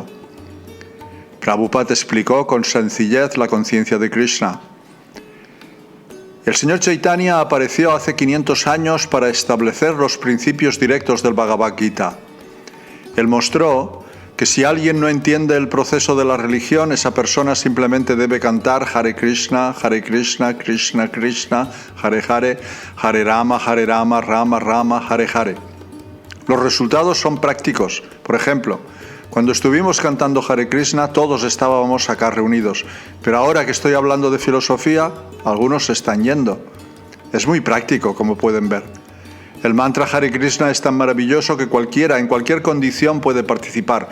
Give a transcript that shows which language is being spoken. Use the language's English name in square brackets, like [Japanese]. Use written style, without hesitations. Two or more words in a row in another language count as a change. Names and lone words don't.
[Spanish] Prabhupada explicó con sencillez la conciencia de Krishna. El señor Chaitanya apareció hace 500 años para establecer los principios directos del Bhagavad Gita. Él mostró que si alguien no entiende el proceso de la religión, esa persona simplemente debe cantar [Sanskrit] Hare Krishna, Krishna Krishna, Hare Hare, Hare Rama, Rama Rama, Hare Hare. [Spanish] Los resultados son prácticos. Por ejemplo, cuando estuvimos cantando Hare Krishna, todos estábamos acá reunidos. Pero ahora que estoy hablando de filosofía, algunos se están yendo. Es muy práctico, como pueden ver. El mantra Hare Krishna es tan maravilloso que cualquiera, en cualquier condición, puede participar.